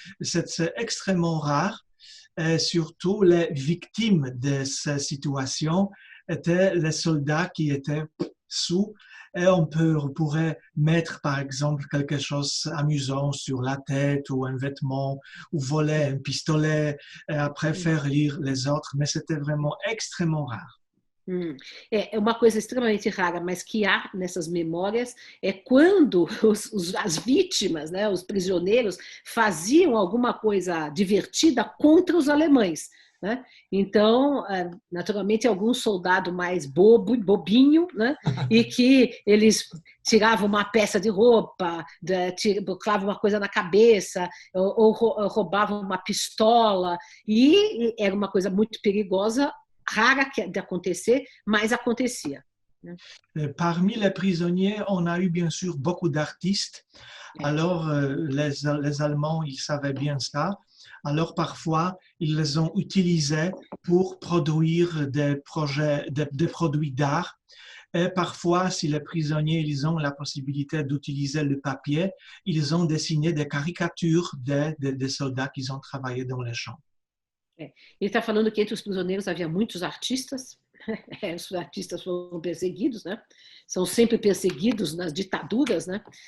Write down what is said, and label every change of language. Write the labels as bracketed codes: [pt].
[fr] C'est extrêmement rare et surtout les victimes de ces situations étaient les soldats qui étaient sous. Et on pourrait mettre, par exemple, quelque chose d'amusant sur la tête ou un vêtement ou voler un pistolet et après faire rire les autres, mais c'était vraiment extrêmement rare. [pt] Uma coisa extremamente rara, mas que há nessas memórias é quando as vítimas, né, os prisioneiros, faziam alguma coisa divertida contra os alemães, né? Então, naturalmente, algum soldado mais bobinho, né? E que eles tiravam uma peça de roupa, colavam uma coisa na cabeça, ou roubavam uma pistola, e era uma coisa muito perigosa, rara de acontecer, mas acontecia. [fr] Parmi les prisonniers, on a eu bien sûr beaucoup d'artistes. Alors, les Allemands, ils savaient bien ça. Alors, parfois, ils les ont utilisés pour produire des produits d'art. Et parfois, si les prisonniers ils ont la possibilité d'utiliser le papier, ils ont dessiné des caricatures des soldats qui ont travaillé dans les champs. [pt] Ele está falando que entre os prisioneiros havia muitos artistas. Os artistas foram perseguidos, né? São sempre perseguidos nas ditaduras, né?